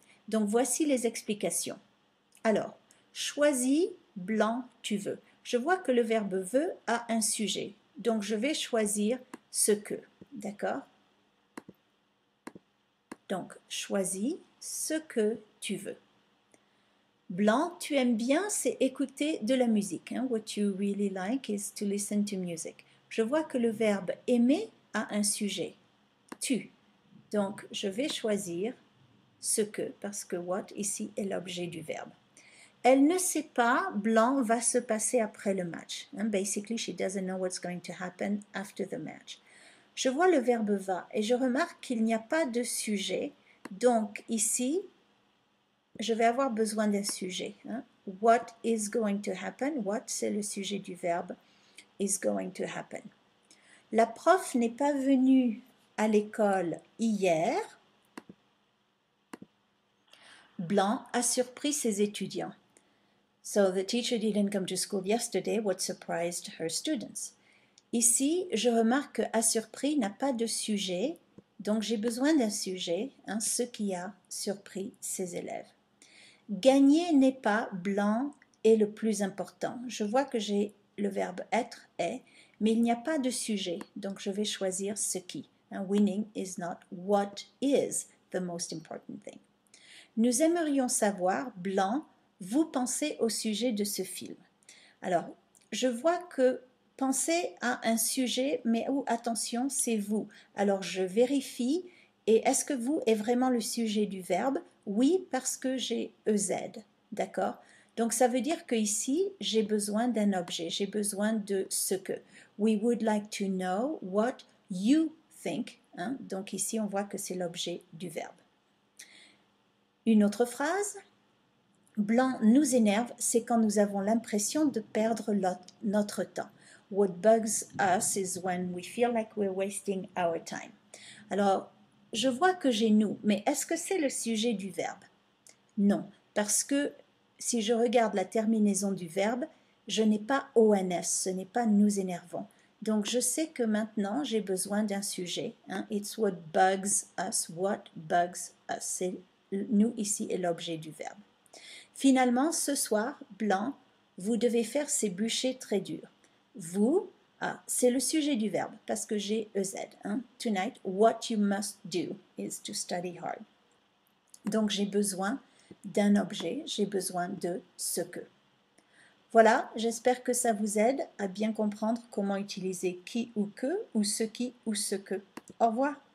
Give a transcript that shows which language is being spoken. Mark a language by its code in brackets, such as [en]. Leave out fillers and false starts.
[fr] Donc voici les explications. Alors, choisis blanc tu veux. Je vois que le verbe veut a un sujet. Donc je vais choisir ce que. D'accord? Donc choisis ce que tu veux. Blanc, tu aimes bien, c'est écouter de la musique. Hein? [en] What you really like is to listen to music. [fr] Je vois que le verbe aimer a un sujet. Tu. Donc je vais choisir ce que, parce que what ici est l'objet du verbe. Elle ne sait pas, blanc, va se passer après le match. [en] Basically, she doesn't know what's going to happen after the match. [fr] Je vois le verbe va et je remarque qu'il n'y a pas de sujet. Donc ici, je vais avoir besoin d'un sujet. [en] What is going to happen? What, [fr] c'est le sujet du verbe [en] is going to happen. [fr] La prof n'est pas venue à l'école hier. Blanc a surpris ses étudiants. [en] So the teacher didn't come to school yesterday, what surprised her students. [fr] Ici, je remarque que a surpris n'a pas de sujet, donc j'ai besoin d'un sujet, ce qui a surpris ses élèves. Gagner n'est pas blanc est le plus important. Je vois que j'ai le verbe être, est, mais il n'y a pas de sujet, donc je vais choisir ce qui. [en] Winning is not what is the most important thing. [fr] Nous aimerions savoir, blanc, vous pensez au sujet de ce film. Alors, je vois que penser à un sujet, mais attention, c'est vous. Alors, je vérifie, et est-ce que vous est vraiment le sujet du verbe? Oui, parce que j'ai EZ, d'accord? Donc, ça veut dire que ici, j'ai besoin d'un objet, j'ai besoin de ce que. [en] We would like to know what you think. [fr] Donc, ici, on voit que c'est l'objet du verbe. Une autre phrase, blanc nous énerve, c'est quand nous avons l'impression de perdre notre temps. [en] What bugs us is when we feel like we're wasting our time. [fr] Alors, je vois que j'ai nous, mais est-ce que c'est le sujet du verbe? Non, parce que si je regarde la terminaison du verbe, je n'ai pas ONS, ce n'est pas nous énervons. Donc, je sais que maintenant, j'ai besoin d'un sujet. [en] It's what bugs us, what bugs us. [fr] Nous ici est l'objet du verbe. Finalement, ce soir, blanc, vous devez faire ces bûchers très durs. Vous, c'est le sujet du verbe parce que j'ai EZ. [en] Tonight, what you must do is to study hard. [fr] Donc, j'ai besoin d'un objet, j'ai besoin de ce que. Voilà, j'espère que ça vous aide à bien comprendre comment utiliser qui ou que ou ce qui ou ce que. Au revoir.